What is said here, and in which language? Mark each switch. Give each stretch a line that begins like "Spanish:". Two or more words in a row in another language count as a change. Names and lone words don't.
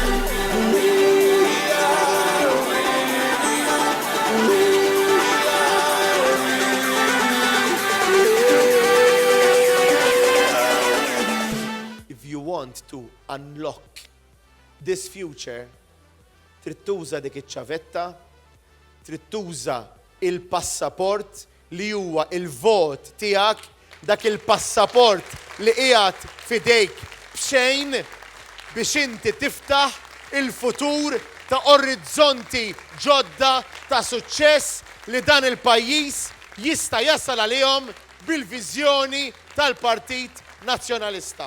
English: We are with you. If you want to unlock this future,
Maltese: trid tuża dik iċ-ċavetta, trid tuża il-passaport li huwa il-vot tiegħek, dak il-passaport li qiegħed f'idejk b'xejn biex inti tiftaħ il-futur ta' orizzonti ġodda ta' suċċess li dan il-pajjiż jista' jasal għalihom bil-viżjoni tal-Partit Nazzjonalista.